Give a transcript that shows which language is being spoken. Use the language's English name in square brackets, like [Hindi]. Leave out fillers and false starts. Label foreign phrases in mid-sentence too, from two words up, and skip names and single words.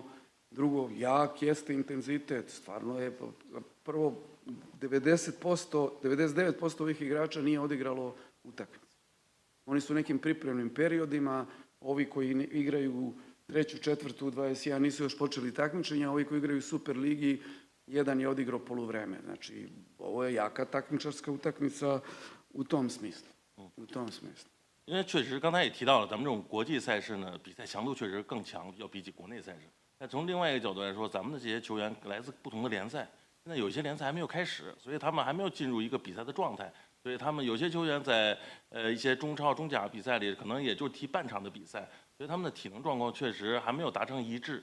[Serbian] Drugo, jak jeste intenzitet. Stvarno je, prvo, 99% ovih igrača nije odigralo utakmicu. Oni su u nekim pripremnim periodima, ovi koji igraju 3., 4., 21 nisu još počeli takmičenja, ovi koji igraju u Super ligi, jedan je odigrao poluvreme. Znači, ovo je jaka takmičarska utakmica u tom smislu. [Chinese] 因为确实刚才也提到了，咱们这种国际赛事呢，比赛强度确实更强，要比起国内赛事。但从另外一个角度来说，咱们的这些球员来自不同的联赛，现在有些联赛还没有开始，所以他们还没有进入一个比赛的状态。所以他们有些球员在一些中超、中甲比赛里，可能也就踢半场的比赛，所以他们的体能状况确实还没有达成一致。